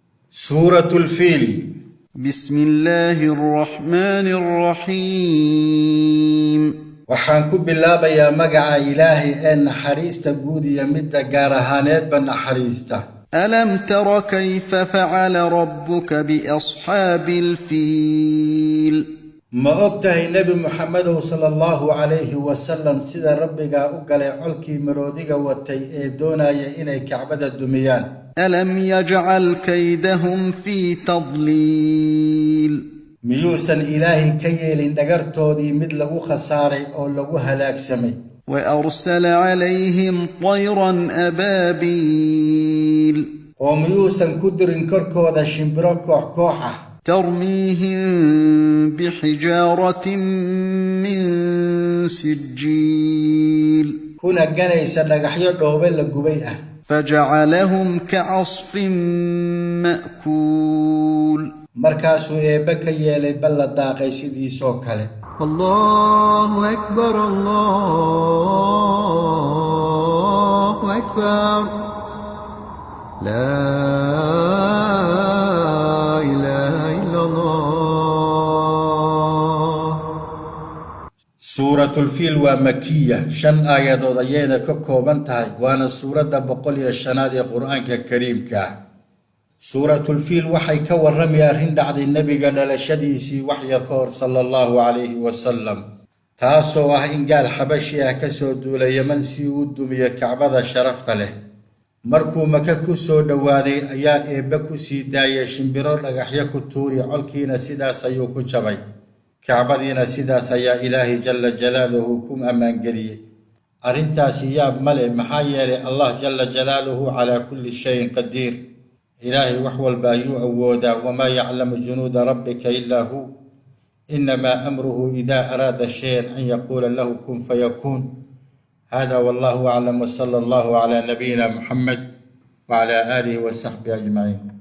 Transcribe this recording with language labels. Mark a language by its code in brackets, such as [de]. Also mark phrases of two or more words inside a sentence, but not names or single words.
[ar] سورة الفيل. بسم الله الرحمن الرحيم. [so] waxaan ku bilaabayaa magaca Ilaahay ee naxariista guud iyo midda gaar ahaaneedba naxariista. [ar] ألم تر كيف فعل ربك بأصحاب الفيل؟ [so] ma ogtahay Nabi Muhammad [ar] صلى الله عليه وسلم [so] sida rabbiga u galay colkii maroodiga watay ee doonaya inay Kacbada dumiyaan. [ar] ألم يجعل كيدهم في تضليل؟ [so] miyuusan Ilaahay ka yeelin dhagartoodii mid lagu khasaaray oo lagu halaagsamay. [ar] وأرسل عليهم طيرا أبابيل [so] oo miyuusan ku dirin korkooda shimbiro koox ah [ar] ترميهم بحجارة من سجيل [so] kuna ganaysa dhagaxyo dhoobe la gubay ah. [ar] فجعلهم كعصف مأكول. [so] markaasuu eebbe ka yeelay bal la daaqay sidiisoo kale. [ar] الله أكبر الله أكبر لا إله إلا الله. سورة الفيل ومكية 5 آيات [so] ayayna ka kooban tahay waana suuradda 105 ee Qur'aanka Kariimka. [ar] سورة الفيل [so] waxay ka warramay arrin dhacday nabiga dhalashadiisii wax yar ka hor [ar] صلى الله عليه وسلم [so] taasoo ah in gaal xabashi ah ka soo duulay Yemen si uu dumiyo Kacbada sharafta leh. markuu Maka ku soo dhawaaday ayaa eebbe ku sii daayay shimbiro dhagaxyo ku tuuri colkiina sidaas ayuu ku jabay. Kacbadiina sidaas ayaa Ilaahay [ar] جل جلاله [so] ku ammaan geliyay. arrintaasi yaab male maxaa yeelay [ar] الله جل جلاله على كل شيء قدير. إلهي وحول بايو أودا وما يعلم جنود ربك إلا هو إنما أمره إذا أراد شيئا أن يقول له كن فيكون. هذا والله أعلم وصلى الله على نبينا محمد وعلى آله وصحبه أجمعين.